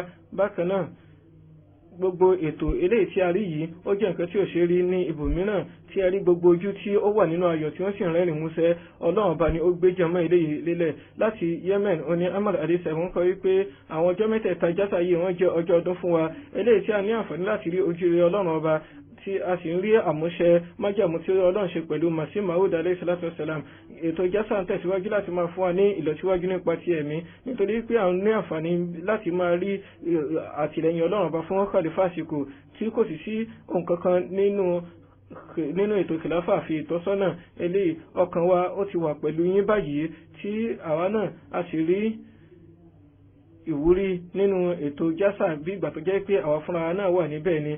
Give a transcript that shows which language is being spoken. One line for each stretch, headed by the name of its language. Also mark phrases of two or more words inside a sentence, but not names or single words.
Yoruba: bákan náà gbogbo ètò eléyìí tí a rí yìí ó jẹ́ nǹkan tí ò ṣe rí ní ibòmíràn tí a rí gbogbo ojú tí ó wà nínú ayọ̀ tí wọ́n sì rẹ́rìn músẹ́. ọlọ́run bá ní ó gbé jẹmọ́ eléyìí lélẹ̀. láti Yemen oní Ahmad Adisa wọ́n kọ wípé àwọn ọjọ́ mẹ́tẹ̀ẹ̀ta jásà yìí wọ́n jẹ́ ọjọ́ ọdún fún wa eléyìí tí a ní àǹfààní láti rí ojú rere ọlọ́run ọba tí a sì ń rí àmúṣẹ májàmú tí ọlọ́run ṣe pẹ̀lú Masih Maud
Arabic: عليه الصلاة والسلام.
Yoruba: ètò jásà ń tẹ̀síwájú láti máa fún wa ní ìlọsíwájú nípa ti ẹ̀mí nítorí pé à ń ní àǹfààní láti máa rí àtìlẹ́yìn ọlọ́run ọba fún Khalifa àsìkò tí kò sì sí nǹkankan nínú ètò kìláfà àfi ìtọ́sọ́nà eléyìí. ọkàn wa ó ti wà pẹ̀lú yín báyìí tí àwa náà a sì rí ìwúrí nínú ètò jásà bí ìgbà tó jẹ́ pé àwa fúnra náà wà níbẹ̀ ni.